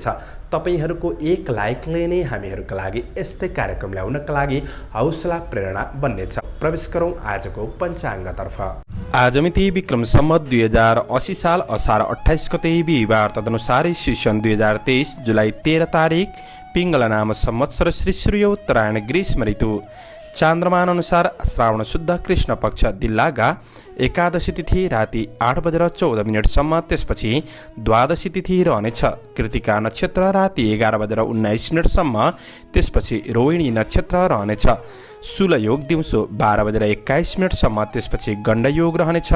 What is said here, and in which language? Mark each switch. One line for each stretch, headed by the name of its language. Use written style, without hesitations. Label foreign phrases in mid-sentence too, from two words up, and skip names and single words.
Nepali: तपाईहरूको एक लाइकले नै हामीहरूका लागि यस्तै कार्यक्रम ल्याउनका लागि हौसला प्रेरणा बन्नेछ। प्रवेश गरौँ आजको पञ्चाङ्गतर्फ। आज मिति विक्रम सम्वत 2080 साल असार 28 गते बिहिबार, तदनुसार ईस्वी सन् 2023 जुलाई 13 तारिक पिङ्गला नाम संवत्सर श्री सूर्य उत्तरायण ग्रीष्म ऋतु। चान्द्रमान अनुसार श्रावण शुद्ध कृष्ण पक्ष दिल्लागा एकादशी तिथि राति 8:14 त्यसपछि द्वादशी तिथि रहनेछ। कृतिका नक्षत्र राति 11:19 त्यसपछि रोहिणी नक्षत्र रहनेछ। शूल योग दिउँसो 12:21 त्यसपछि गण्ड योग रहनेछ।